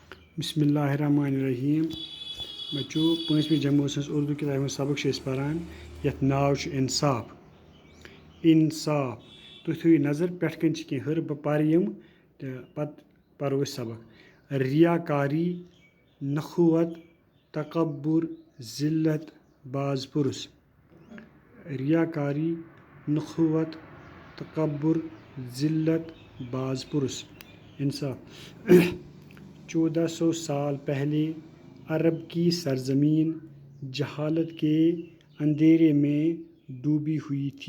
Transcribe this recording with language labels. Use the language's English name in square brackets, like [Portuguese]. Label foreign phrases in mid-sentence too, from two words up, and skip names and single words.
[Arabic] بسم اللہ الرحمن الرحیم [Kashmiri] بچو 5ویں جمٲژ ہٕنٛز اردو کِتابہِ ہُنٛد سبق چھِ أسۍ پران یَتھ ناو چھُ انصاف انصاف تُہۍ تھٲیِو نظر پٮ۪ٹھٕ کَنۍ چھِ کینٛہہ ہٕرٕ بہٕ پَرٕ یِم تہٕ پَتہٕ پَرو أسۍ سبق [Urdu] ریاکاری نخوت تکبر ذلت باز پُرس ریاکاری نخوت تکبر ذلت باز پُرس [Kashmiri] انصاف [Urdu] 1400 سال پہلے عرب کی سرزمین جہالت کے اندھیرے میں ڈوبی ہوئی تھی.